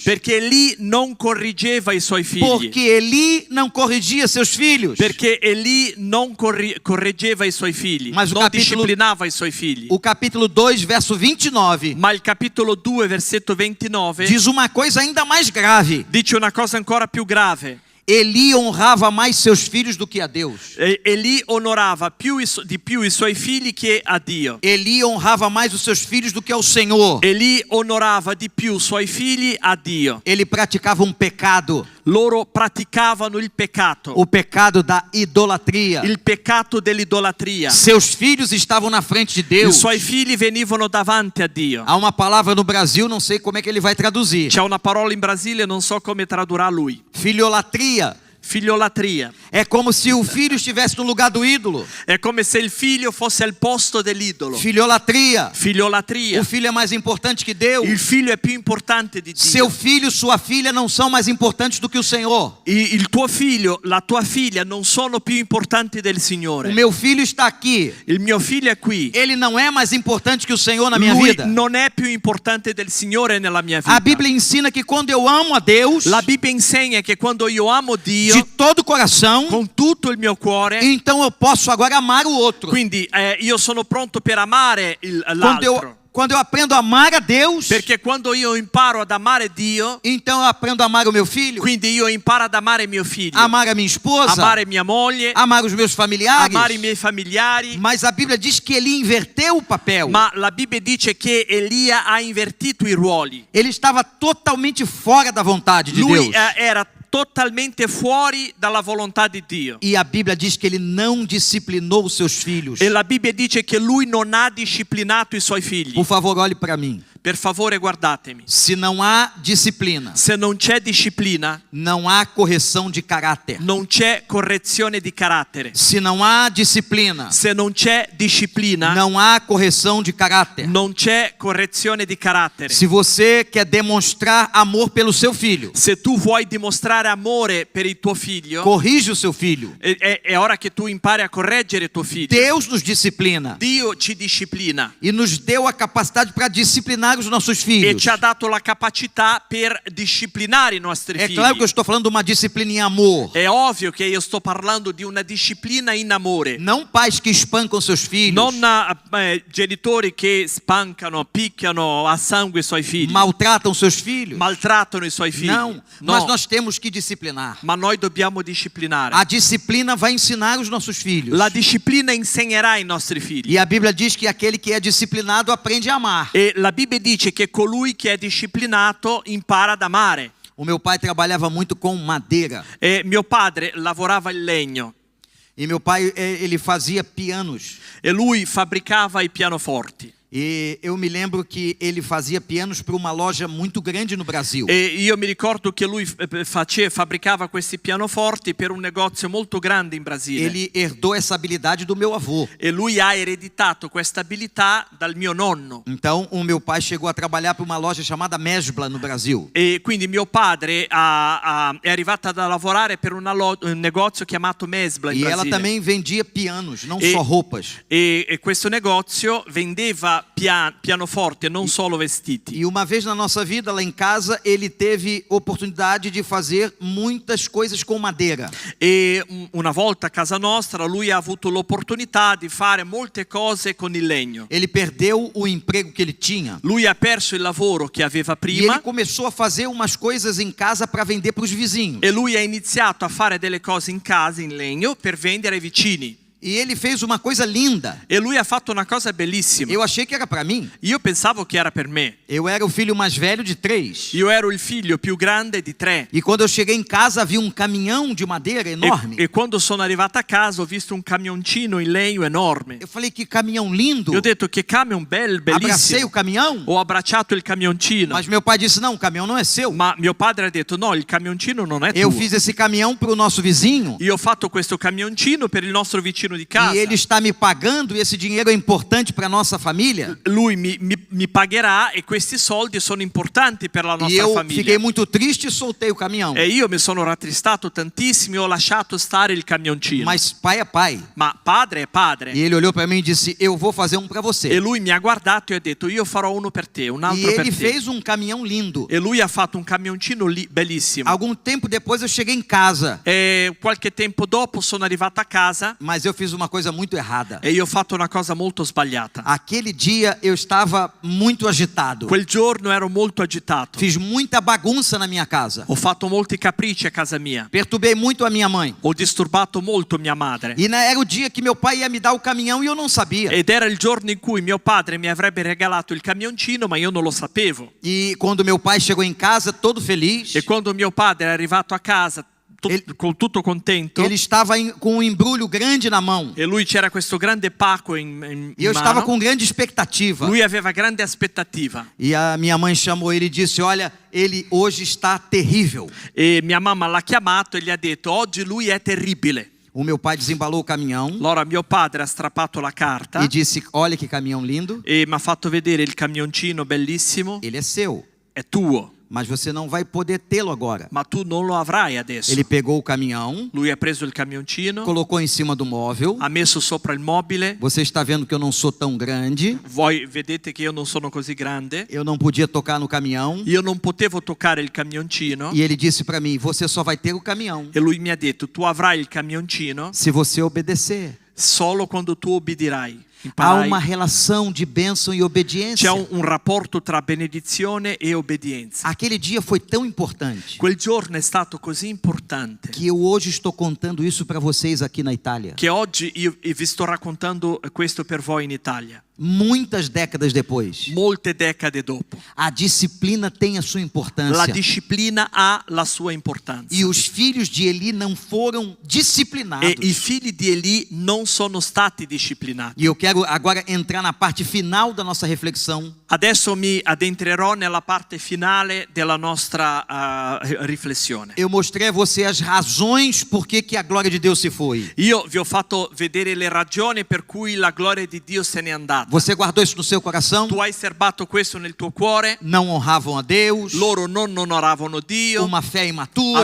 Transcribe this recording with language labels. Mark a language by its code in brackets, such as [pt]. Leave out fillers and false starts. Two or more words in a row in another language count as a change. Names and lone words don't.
[it] Perché Eli non corriggeva i suoi figli. [pt] Porque Eli não corrigia seus filhos. [it] Perché Eli non correggeva i suoi figli. [pt] Mas o [it] Non capitolo- disciplinava i suoi figli. [pt] O capítulo 2, verso 29, [it] Ma il capitolo 2, versetto 29, [pt] diz uma coisa ainda mais grave. [it] dice una cosa ancora più grave. [pt] Eli honrava mais seus filhos do que a Deus. [it] Eli onorava di più i suoi figli che a Dio. [pt] Eli honrava mais os seus filhos do que ao Senhor. [it] Eli onorava di più i suoi figli a Dio. [pt] Ele praticava um pecado, [it] Loro praticavano il peccato. [pt] o pecado da idolatria. [it] Il peccato dell'idolatria. [pt] Seus filhos estavam na frente de [it] I [pt] Deus. [it] suoi figli venivano davanti a Dio. [pt] Há uma palavra no Brasil, não sei como é que ele vai traduzir. [it] C'è una parola in Brasile, non so come tradurrà lui. [pt] Filiolatria. [it] Figliolatria. [pt] É como se o filho estivesse no lugar do ídolo. [it] È come se il figlio fosse al posto dell'idolo. [pt] Filiolatria. [it] Figliolatria. [pt] O filho é mais importante que Deus. [it] Il figlio è più importante di Dio. [pt] Seu filho, sua filha não são mais importantes do que o Senhor. [it] Il tuo figlio, la tua figlia non sono più importanti del [pt] O [it] Signore. [pt] meu filho está aqui. [it] Il mio figlio è qui. [pt] Ele não é mais importante que o Senhor na minha [it] Lui [pt] vida. [it] non è più importante del Signore nella mia vita. [pt] A Bíblia ensina que quando eu amo a Deus [it] La Bibbia insegna che quando io amo Dio [pt] de todo o coração, [it] con tutto il mio cuore, [pt] então eu posso agora amar o outro. [it] quindi io sono pronto per amare l'altro. [pt] Quando eu aprendo a amar a Deus, [it] Perché quando io imparo ad amare Dio, [pt] então eu aprendo a amar o meu filho, [it] quindi io imparo ad amare mio figlio, [pt] amar a minha esposa, [it] amare mia moglie, [pt] amar os meus familiares. [it] amare i miei familiari. [pt] Mas a Bíblia diz que ele inverteu o papel. [it] Ma la Bibbia dice che Elia ha invertito i ruoli. [pt] Ele estava totalmente fora da vontade de [it] Lui [pt] Deus. [it] era totalmente fuori dalla volontà di Dio. [pt] E a Bíblia diz que ele não disciplinou os seus filhos. [it] E la Bibbia dice che lui non ha disciplinato i suoi figli. [pt] Por favor, olhe para mim. [it] Per favore guardatemi. [pt] Se não há disciplina, [it] Se non c'è disciplina, [pt] não há correção de caráter. [it] non c'è correzione di carattere. [pt] Se não há disciplina, [it] Se non c'è disciplina, [pt] não há correção de caráter. [it] non c'è correzione di carattere. [pt] Se você quer demonstrar amor pelo seu filho, [it] Se tu vuoi dimostrare amore per il tuo figlio, [pt] corrige o seu filho. [it] è ora che tu impari a correggere tuo figlio. [pt] Deus nos disciplina [it] Dio ci disciplina [pt] e nos deu a capacidade para disciplinar os nossos [it] e [pt] filhos. [it] ci ha dato la capacità per disciplinare i nostri [pt] É [it] figli. [pt] claro que eu estou falando de uma disciplina em amor. [it] È ovvio che io sto parlando di una disciplina in amore. [pt] Não pais que espancam seus filhos, [it] Non genitori che spancano, picchiano a sangue i suoi figli, [pt] maltratam seus filhos. [it] maltrattano i suoi figli. [pt] Não, [it] No, [pt] mas nós temos que disciplinar. [it] ma noi dobbiamo disciplinare. [pt] A disciplina vai ensinar os nossos filhos. [it] La disciplina insegnerà ai nostri figli. [pt] E a Bíblia diz que aquele que é disciplinado aprende a amar. [it] E la Bibbia dice che colui che è disciplinato impara ad amare. [pt] O meu pai trabalhava muito com madeira. [it] E mio padre lavorava il legno [pt] E meu pai, ele fazia pianos. [it] e lui fabbricava i pianoforti. [pt] E eu me lembro que ele fazia pianos para uma loja muito grande no Brasil. [it] E io mi ricordo che lui fabbricava questi pianoforti per un negozio molto grande in Brasile. [pt] Ele herdou essa habilidade do meu avô. [it] E lui ha ereditato questa abilità dal mio nonno. [pt] Então, o meu pai chegou a trabalhar para uma loja chamada Mesbla no Brasil. [it] E quindi mio padre è arrivato a lavorare per un negozio chiamato Mesbla in [pt] E ela [it] Brasile. [pt] também vendia pianos, não [it] E- [pt] só roupas. [it] E questo negozio vendeva pianoforti e non solo vestiti. [pt] E uma vez na nossa vida, lá em casa, ele teve oportunidade de fazer muitas coisas com madeira. [it] E una volta a casa nostra lui ha avuto l'opportunità di fare molte cose con il legno. [pt] Ele perdeu o emprego que ele tinha. [it] Lui ha perso il lavoro che aveva [pt] E ele [it] prima [pt] começou a fazer umas coisas em casa para vender para os vizinhos. [it] e lui ha iniziato a fare delle cose in casa in legno per vendere ai vicini. [pt] E ele fez uma coisa linda. [it] E lui ha fatto una cosa bellissima. [pt] Eu achei que era para mim. [it] Io pensavo che era per me. [pt] Eu era o filho mais velho de 3. [it] Io ero il figlio più grande di 3. [pt] E quando eu cheguei em casa, vi um caminhão de madeira enorme. [it] E quando sono arrivata a casa ho visto un camioncino in legno enorme. [pt] Eu falei, que caminhão lindo. [it] Io ho detto che camion [pt] Abracei o [it] bellissimo. [pt] caminhão. [it] Ho abbracciato il camioncino. [pt] Mas meu pai disse, não, o caminhão não é seu. [it] Ma mio padre ha detto no, il camioncino non è [pt] Eu [it] tuo. [pt] fiz esse caminhão para o nosso vizinho. [it] Io ho fatto questo camioncino per il nostro vicino di casa. [pt] E ele está me pagando e esse dinheiro é importante para nossa família. [it] Lui mi pagherà e questi soldi sono importanti per la [pt] E [it] nostra [pt] eu [it] famiglia. [pt] fiquei muito triste e soltei o caminhão. [it] E io mi sono rattristato tantissimo e ho lasciato stare il camioncino. [pt] Mas pai é pai. [it] Ma padre è padre. [pt] E ele olhou para mim e disse, eu vou fazer um para [it] E [pt] você. [it] lui mi ha guardato e ha detto io farò uno per te, un [pt] E [it] altro per [pt] ele [it] te. [pt] fez um caminhão lindo. [it] E lui ha fatto un camioncino bellissimo. [pt] Algum tempo depois eu cheguei em casa, [it] E qualche tempo dopo sono arrivato a casa [pt] mas eu fiz uma coisa muito errada. [it] e io ho fatto una cosa molto sbagliata. [pt] Aquele dia eu estava muito agitado. [it] Quel giorno ero molto agitato. [pt] Fiz muita bagunça na minha casa. [it] Ho fatto molti capricci a casa mia. [pt] Perturbei muito a minha mãe. [it] Ho disturbato molto mia madre. [pt] E era o dia que meu pai ia me dar o caminhão e eu não sabia. [it] Ed era il giorno in cui mio padre mi avrebbe regalato il camioncino, ma io non lo sapevo. [pt] E quando meu pai chegou em casa, todo feliz, [it] E quando mio padre è arrivato a casa con tutto contento, [pt] ele estava com um embrulho grande na mão. [it] e lui c'era questo grande pacco in [pt] E eu estava [it] mano, [pt] com grande expectativa. [it] lui aveva grande aspettativa. [pt] E a minha mãe chamou ele e disse, olha, ele hoje está terrível. [it] E mia mamma l'ha chiamato e gli ha detto oggi lui è terribile. [pt] O meu pai desembalou o caminhão [it] Allora mio padre ha strappato la carta [pt] e disse, olha que caminhão lindo, [it] e mi ha fatto vedere il camioncino bellissimo. [pt] ele é seu, [it] È tuo, [pt] mas você não vai poder tê-lo agora. [it] ma tu non lo avrai adesso. [pt] Ele pegou o caminhão, [it] Lui ha preso il camioncino, [pt] colocou em cima do móvel. [it] ha messo sopra il mobile. [pt] Você está vendo que eu não sou tão grande, [it] Voi vedete che io non sono così grande. [pt] eu não podia tocar no caminhão. [it] Io non potevo toccare il camioncino. [pt] E ele disse para mim, você só vai ter o caminhão [it] E lui mi ha detto tu avrai il camioncino [pt] se você obedecer. [it] solo quando tu obbedirai. [pt] Há [it] Imparai. [pt] uma relação de bênção e obediência. [it] C'è un rapporto tra benedizione e obbedienza. [pt] Aquele dia foi tão importante [it] Quel giorno è stato così importante [pt] que eu hoje estou contando isso para vocês aqui na Itália. [it] che oggi io vi sto raccontando questo per voi in Italia. [pt] Muitas décadas depois, [it] Molte decade dopo. [pt] a disciplina tem a sua [it] La [pt] importância. [it] disciplina ha la sua importanza. [pt] E os filhos de Eli não foram disciplinados. [it] E i figli di Eli non sono stati disciplinati. [pt] E eu quero agora entrar na parte final da nossa reflexão. [it] Adesso mi addentrerò nella parte finale della nostra riflessione. [pt] Eu mostrei a você as razões por que a glória de Deus se foi. [it] Io vi ho fatto vedere le ragioni per cui la gloria di Dio se n'è andata. [pt] Você guardou isso no seu coração? [it] Tu hai serbato questo nel tuo cuore. [pt] Não honravam a Deus, [it] Loro non onoravano Dio, [pt] uma fé imatura,